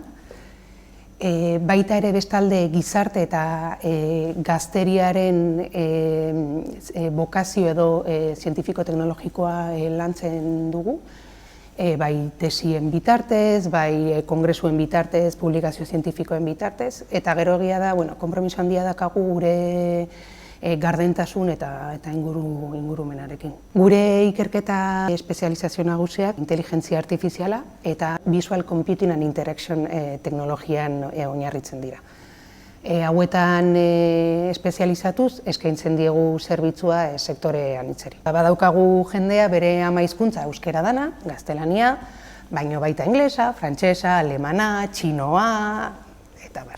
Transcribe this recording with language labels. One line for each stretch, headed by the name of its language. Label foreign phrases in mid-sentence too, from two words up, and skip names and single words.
Basque: Baita ere bestalde gizarte eta gazteriaren bokazio edo zientifiko-teknologikoa lantzen dugu, bai tesien bitartez, bai kongresuen bitartez, publikazio zientifikoen bitartez, eta gero egia da, konpromiso handia dakagu gure gardentasun eta ingurumenarekin. Gure ikerketa espezializazio nagusiak inteligentzia artifiziala eta
English: visual computing and interaction
Basque: teknologian oinarritzen dira. Hauetan espezializatuz eskaintzen diegu zerbitzua sektore anitzeri. Badaukagu jendea bere ama hizkuntza euskera dana, gaztelania, baino baita inglesa, frantsesa, alemana, txinoa, eta bar.